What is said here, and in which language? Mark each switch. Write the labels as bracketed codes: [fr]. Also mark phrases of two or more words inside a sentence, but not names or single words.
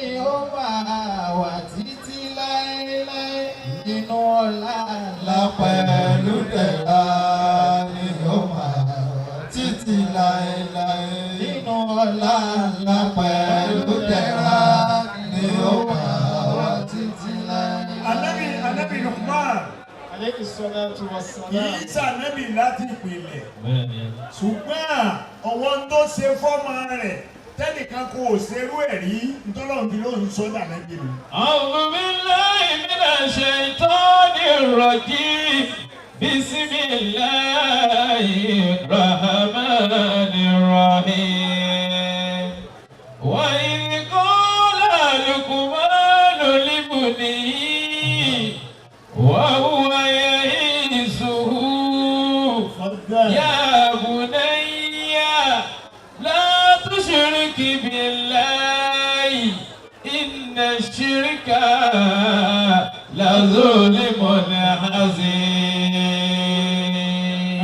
[yo] ó máa wà títí láéláé nínú ọlá ńlá pẹ̀lú dẹ̀ra ni ó máa wà títí láéláé nínú ọlá ńlá pẹ̀lú dẹ̀ra ni ó máa wà títí láéláé. Ànábì Luqman [ar] عليه الصلاة والسلام. [yo] kì í sànábì láti ìpìlẹ̀ ṣùgbọ́n ọwọ́ tó ṣe fọ́mọ rẹ̀ tẹ́nìkan kò ṣerú ẹ̀ rí ntọ́lọ́run ló ń sọ dànàbí rẹ̀. [ar] أعوذ بالله من الشيطان الرجيم. بسم الله الرحمن الرحيم. وإذ قال لقمان لابنه وهو يعظه يا بني لا تشرك بالله إن الشرك لظلم عظيم.